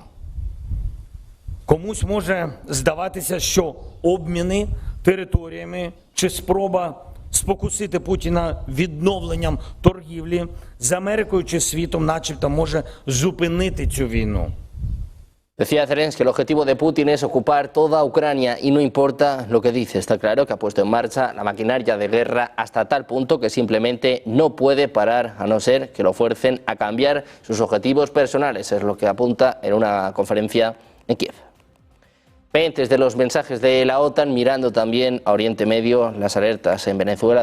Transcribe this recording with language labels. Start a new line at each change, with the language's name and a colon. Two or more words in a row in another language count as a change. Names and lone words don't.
Ukrainian: Комусь може здаватися, що обміни територіями чи спроба спокусити Путіна відновленням торгівлі з Америкою чи світом начебто може зупинити цю війну.
Spanish: Decía Zelensky que el objetivo de Putin es ocupar toda Ucrania y no importa lo que dice. Está claro que ha puesto en marcha la maquinaria de guerra hasta tal punto que simplemente no puede parar a no ser que lo fuercen a cambiar sus objetivos personales. Es lo que apunta en una conferencia en Kiev. Pendientes de los mensajes de la OTAN, mirando también a Oriente Medio, las alertas en Venezuela.